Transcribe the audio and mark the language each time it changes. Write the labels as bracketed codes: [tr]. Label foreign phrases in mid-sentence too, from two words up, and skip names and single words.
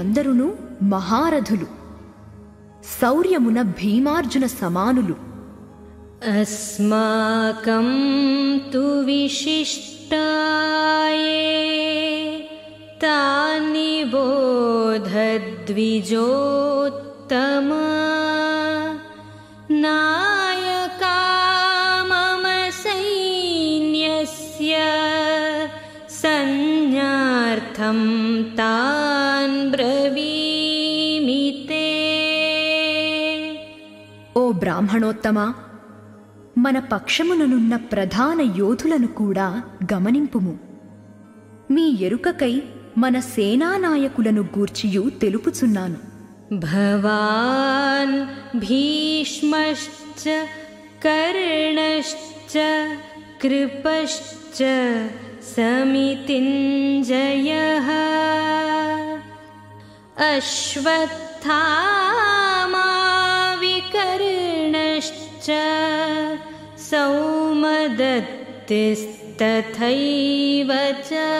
[te] వీరందరును మహారథులు. శౌర్యమున భీమార్జున సమానులు. [sa] अस्माकं तु विशिष्टाये तानि बोधद्विजोत्तमा नायका मम सैन्यस्य संज्ञार्थं तान् ब्रवीमि ते. [te] ఓ బ్రాహ్మణోత్తమా, మన పక్షముననున్న ప్రధాన యోధులను కూడా గమనింపుము. మీ ఎరుకకై మన సేనానాయకులను గూర్చియు తెలుపుచున్నాను. [sa] భవాన్ భీష్మశ్చ కర్ణశ్చ కృపశ్చ సమితింజయః అశ్వత్థామా వికర్ణశ్చ సౌమదత్తిస్తథైవ చ.